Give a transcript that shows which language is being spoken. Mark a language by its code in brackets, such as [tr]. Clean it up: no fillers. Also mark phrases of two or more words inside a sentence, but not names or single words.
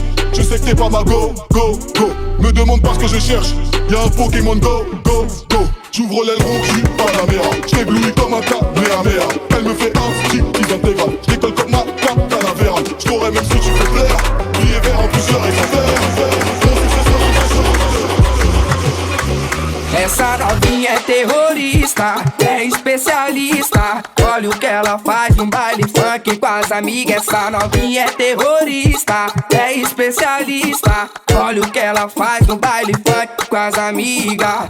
[fr] Je sais que t'es pas ma go. Me demande pas ce que je cherche. Y'a un Pokémon go. J'ouvre l'aile rouge, j'suis pas la mère. J't'éblouis comme un Kamehameha. Elle me fait un striptease intégral. J'décolle comme ma Calavera. J't'aurais même si tu fais plaire. Billet vert en plusieurs exemplaires. [pt] Essa novinha é terrorista, é especialista. Olha o que ela faz no baile funk com as amigas. Essa novinha é terrorista, é especialista. Olha o que ela faz no baile funk com as amigas.